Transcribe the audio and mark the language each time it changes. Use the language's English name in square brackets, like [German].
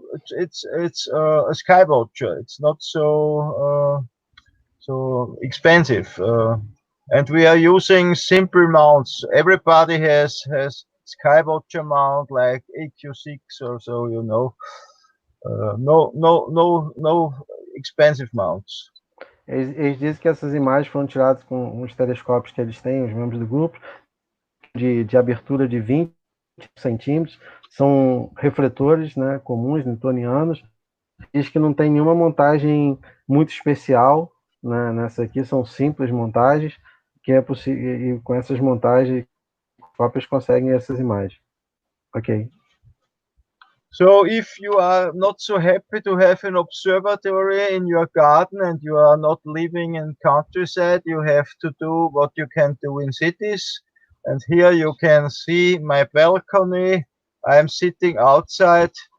[English] It's a sky watcher. It's not so expensive, and we are using simple mounts. Everybody has sky watcher mount like AQ6 or so, you know. No expensive mounts. [Portuguese] Eles dizem que essas imagens foram tiradas com uns telescópios que eles têm, os membros do grupo, de abertura de 20 centímetros, são refletores, né, comuns, newtonianos. Diz que não tem nenhuma montagem muito especial, né, nessa aqui, são simples montagens, que é possível, e com essas montagens, os conseguem essas imagens. Ok. [English] So if you are not so happy to have an observatory in your garden and you are not living in countryside, you have to do what you can do in cities. And here you can see my balcony. I am sitting outside.